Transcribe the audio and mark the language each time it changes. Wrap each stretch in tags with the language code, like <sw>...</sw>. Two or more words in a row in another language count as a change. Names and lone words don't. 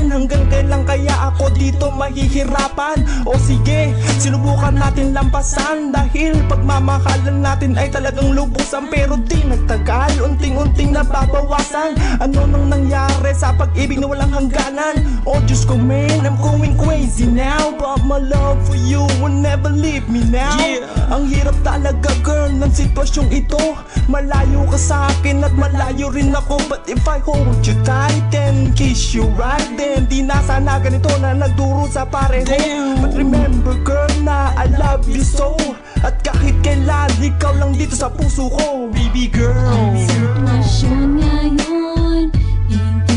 <tl>Hanggang kailan kaya ako dito mahihirapan? O sige, sinubukan natin lampasan. Dahil pagmamahalan natin ay talagang lubusan. Pero di nagtagal, unting-unting nababawasan. Ano nang nangyari sa pag-ibig na walang hangganan? Oh Diyos ko man,</tl> <en>I'm going crazy now. But my love for you will never leave me now.</en> <tl>Ang hirap talaga girl ng sitwasyong ito. Malayo ka sa akin at malayo rin ako.</tl> <en>But if I hold you tight and kiss you right, then</en> <tl>di na sana ganito na nagduro sa pareho.</tl> <en>But remember girl na I love you so.</en> <tl>At kahit kailan ikaw lang dito sa puso ko,</tl> <en>baby girl.</en> <tl>Ang sitwasyon ngayon,</tl>